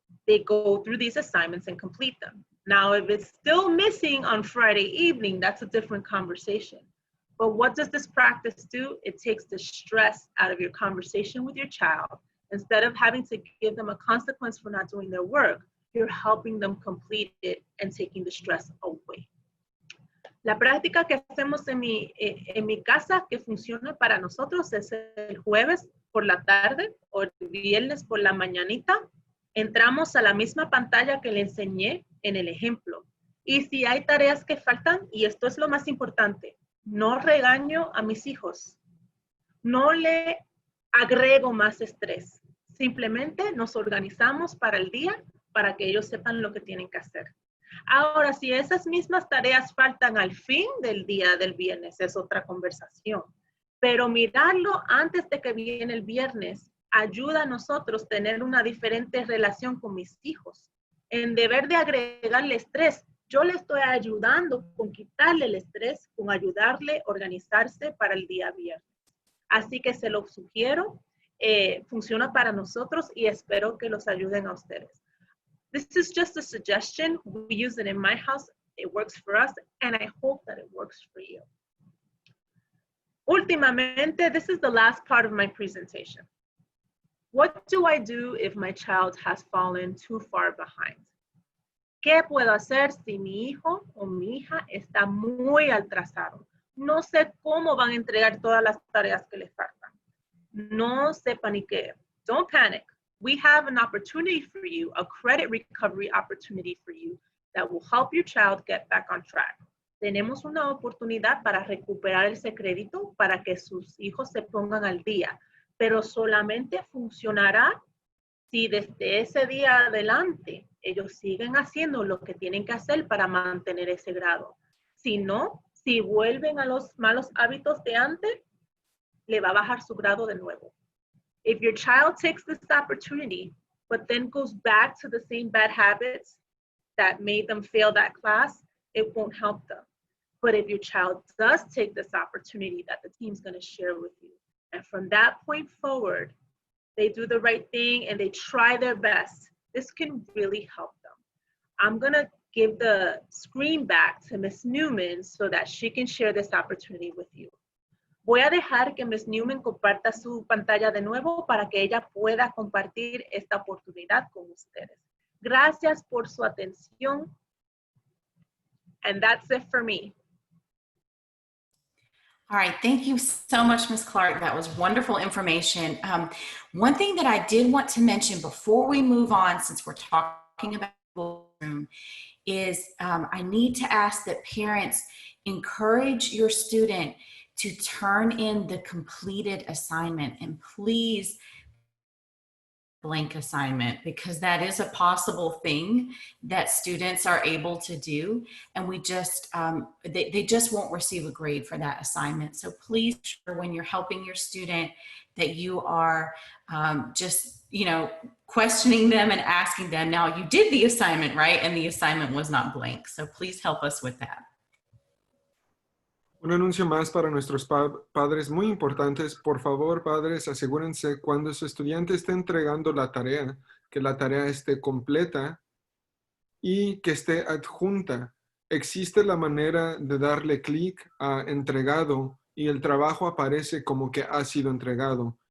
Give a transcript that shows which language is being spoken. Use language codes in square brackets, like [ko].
[en] they go through these assignments and complete them. Now, if it's still missing on Friday evening, that's a different conversation. But what does this practice do? It takes the stress out of your conversation with your child. Instead of having to give them a consequence for not doing their work, you're helping them complete it and taking the stress away. [es] La práctica que hacemos en mi casa que funciona para nosotros es el jueves por la tarde o el viernes por la mañanita. Entramos a la misma pantalla que le enseñé en el ejemplo. Y si hay tareas que faltan, y esto es lo más importante, no regaño a mis hijos. No le agrego más estrés. Simplemente nos organizamos para el día para que ellos sepan lo que tienen que hacer. Ahora, si esas mismas tareas faltan al fin del día del viernes, es otra conversación. Pero mirarlo antes de que viene el viernes ayuda a nosotros a tener una diferente relación con mis hijos. En deber de agregarle estrés, yo le estoy ayudando con quitarle el estrés, con ayudarle a organizarse para el día viernes. Así que se lo sugiero, funciona para nosotros y espero que los ayuden a ustedes. [en] This is just a suggestion. We use it in my house. It works for us, and I hope that it works for you. [es] Últimamente, [en] this is the last part of my presentation. What do I do if my child has fallen too far behind? [es] ¿Qué puedo hacer si mi hijo o mi hija está muy atrasado? No sé cómo van a entregar todas las tareas que les faltan. No se paniqueen. [en] Don't panic. We have an opportunity for you, a credit recovery opportunity for you that will help your child get back on track. [es] Tenemos una oportunidad para recuperar ese crédito para que sus hijos se pongan al día, pero solamente funcionará si desde ese día adelante ellos siguen haciendo lo que tienen que hacer para mantener ese grado. Si no, si vuelven a los malos hábitos de antes, le va a bajar su grado de nuevo. [en] If your child takes this opportunity, but then goes back to the same bad habits that made them fail that class, it won't help them. But if your child does take this opportunity that the team's going to share with you, and from that point forward, they do the right thing and they try their best, this can really help them. I'm going to give the screen back to Ms. Newman so that she can share this opportunity with you. [es] Voy a dejar que Ms. Newman comparta su pantalla de nuevo para que ella pueda compartir esta oportunidad con ustedes. Gracias por su atención. [en] And that's it for me. All right, thank you so much, Ms. Clark. That was wonderful information. One thing that I did want to mention before we move on, since we're talking about the room, is I need to ask that parents encourage your student to turn in the completed assignment, and please blank assignment, because that is a possible thing that students are able to do, and we just they just won't receive a grade for that assignment. So please, when you're helping your student, that you are just, you know, questioning them and asking them, now you did the assignment, right? And the assignment was not blank. So please help us with that. [es] Un anuncio más para nuestros padres muy importantes. Por favor, padres, asegúrense cuando su estudiante esté entregando la tarea, que la tarea esté completa y que esté adjunta. Existe la manera de darle clic a entregado y el trabajo aparece como que ha sido entregado.